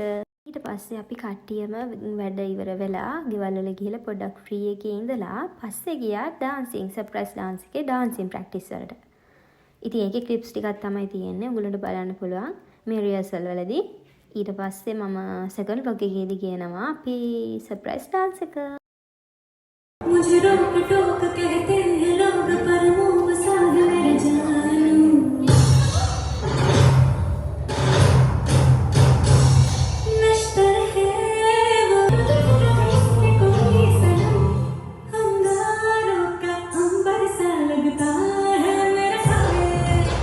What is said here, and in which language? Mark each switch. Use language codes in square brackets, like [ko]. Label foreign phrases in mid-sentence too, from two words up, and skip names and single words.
[si] ඊට පස්සේ අපි කට්ටියම වැඩ ඉවර වෙලා ගෙවල් වල ගිහලා පොඩ්ඩක් ෆ්‍රී එකේ ඉඳලා පස්සේ ගියා [en] dancing surprise dance [si] එකේ ඩාන්සින් ප්‍රැක්ටිස් වලට. ඉතින් ඒකේ ක්ලිප්ස් ටිකක් තමයි තියෙන්නේ. ඔයගොල්ලන්ට බලන්න පුළුවන් මේ රිහර්සල් වලදී. ඊට පස්සේ මම සෙකන්ඩ් vlog එකේදී කියනවා අපි [en] surprise dance [si] එක. [hi] मुझे रोक टोक कहते हैं लोग पर मुंह साध मेरे जानू नश्तर है वो कोई सनम अंगारों का अंबर सा लगता है मेरे सामने